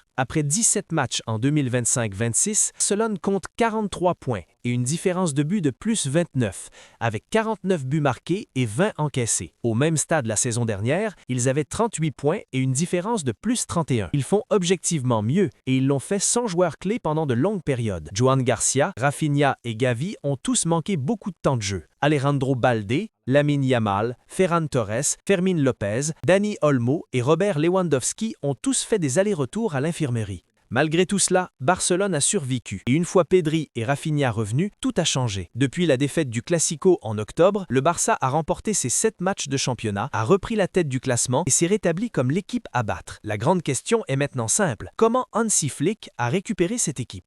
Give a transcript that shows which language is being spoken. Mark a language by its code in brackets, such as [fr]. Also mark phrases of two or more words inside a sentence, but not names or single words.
[fr] Après 17 matchs en 2025-26, Barcelone compte 43 points et une différence de but de plus 29, avec 49 buts marqués et 20 encaissés. Au même stade la saison dernière, ils avaient 38 points et une différence de plus 31. Ils font objectivement mieux et ils l'ont fait sans joueurs clés pendant de longues périodes. Joan Garcia, Rafinha et Gavi ont tous manqué beaucoup de temps de jeu. Alejandro Balde, Lamine Yamal, Ferran Torres, Fermín López, Dani Olmo et Robert Lewandowski ont tous fait des allers-retours à l'infirmerie. Malgré tout cela, Barcelone a survécu. Et une fois Pedri et Rafinha revenus, tout a changé. Depuis la défaite du Classico en octobre, le Barça a remporté ses 7 matchs de championnat, a repris la tête du classement et s'est rétabli comme l'équipe à battre. La grande question est maintenant simple. Comment Hansi Flick a récupéré cette équipe?